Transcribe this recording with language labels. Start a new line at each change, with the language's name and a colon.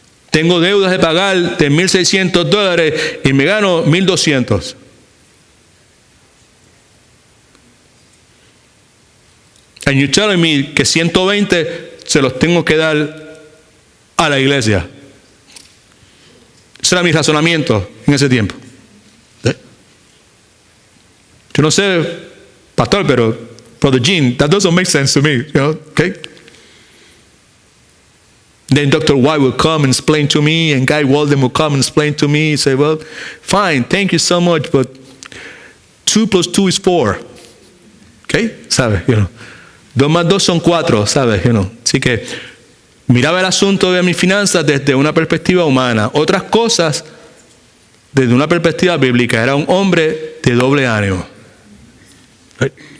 Spanish: Tengo deudas de pagar de $1,600 y me gano $1,200.
English: And you telling me
Spanish: que 120 se los tengo que dar a la iglesia. Ese era mi razonamiento en ese tiempo. Yo no sé, pastor, pero
English: Brother Gene, that doesn't make sense to me, okay? Then Dr. White will come and explain to me, and Guy Walden will come and explain to me, and say, well, fine, thank you so much, but 2 + 2 is 4.
Spanish: Okay? ¿Sabes? 2 más 2 son 4, ¿sabes? Así que miraba el asunto de mis finanzas desde una perspectiva humana. Otras cosas desde una perspectiva bíblica. Era un hombre de doble ánimo. Right?